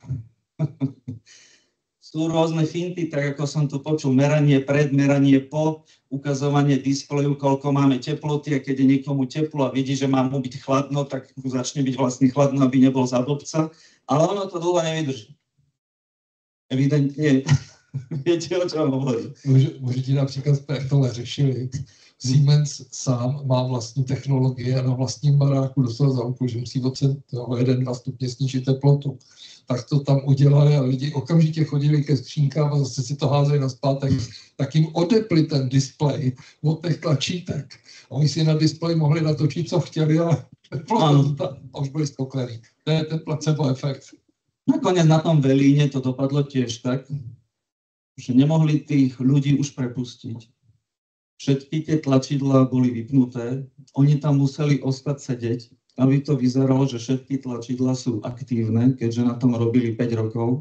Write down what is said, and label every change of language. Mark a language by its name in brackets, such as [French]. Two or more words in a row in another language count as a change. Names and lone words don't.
[Slovak] Sú rôzne finty, tak ako som tu počul, meranie pred, meranie po, ukazovanie displeju, koľko máme teploty, a keď je niekomu teplo a vidí, že má mu byť chladno, tak mu začne byť vlastne chladno, aby nebol za blbca, ale ono to dlho nevydrží. Evidentne, viete, o čom hovorím. [Czech] Můžu ti například, jak tohle řešili, Siemens sám má vlastní technologie a na vlastním baráku dostal za úkol, že musí o 1-2 stupně snížit teplotu. Tak to tam udělali a lidi okamžitě chodili ke skřínkám a zase si to házeli nazpátek, tak jim odepli ten displej od těch tlačítek. A oni si na displeji mohli natočit, co chtěli, ale a už byli spokojení. To je ten placebo efekt. [Slovak] Nakoniec na tom Velíne to dopadlo tiež tak, že nemohli tých ľudí už prepustiť. Všetky tie tlačidlá boli vypnuté, oni tam museli ostať sedieť, aby to vyzeralo, že všetky tlačidlá sú aktívne, keďže na tom robili 5 rokov.